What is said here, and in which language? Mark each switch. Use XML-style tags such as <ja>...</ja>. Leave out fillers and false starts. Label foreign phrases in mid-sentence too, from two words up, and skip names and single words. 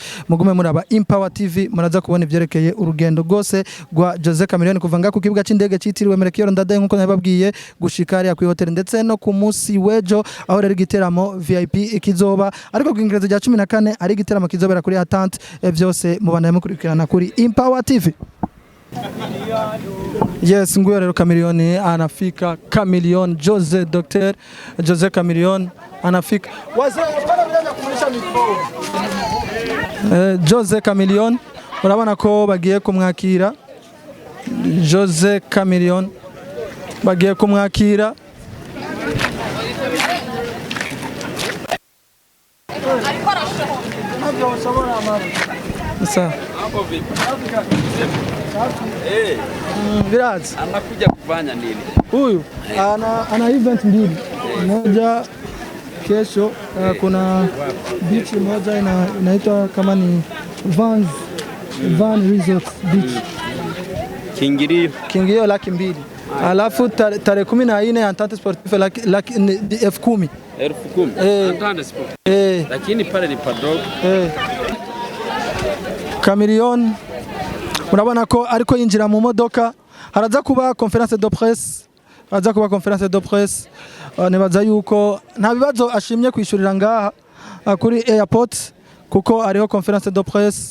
<rn>Mugume muraba Empower TV muraza kubona ivyerekeye urugendo gose rwa Jose Chameleone kuva nga ku kibuga c'indege citiriwe Melchior Ndadaye nkuko nababwiye gushika ari ku hotel ndetse no ku musi wejo aho rero igiteramo VIP ikizoba, ariko ku ingerezo rya 14 ari igiteramo kizobera kuri Attente. Byose mubanaye mukurikirana kuri Empower TV. Yes, nguyo rero Chameleone anafika. Chameleone Jose, Dr.</rn> <sw>Jose Chameleone anafika. Wazee hapana bila kumlisha mikro.</sw> <rn>Jose Chameleone urabona ko bagiye kumwakira. Jose Chameleone bagiye kumwakira.</rn> <sw>Sasa Viraz anakuja kufanya nini? Huyu ana event mbili. Moja kesho kuna beach moja inaitwa kama ni Van Resort Beach. Kingilio laki mbili. Alafu tarehe 14 Entente Sportive laki 10,000. 10,000. Entente Sportive. Lakini pale ni paddock.</sw> <rn>Chameleone urabona ko ariko yinjira mu modoka, haraza kuba</rn> <fr>conference de presse.</fr> <rn>Nibaza yuko nta bibazo ashimye kwishurira ngaha kuri airport kuko ariho</rn> <fr>conference de presse.</fr>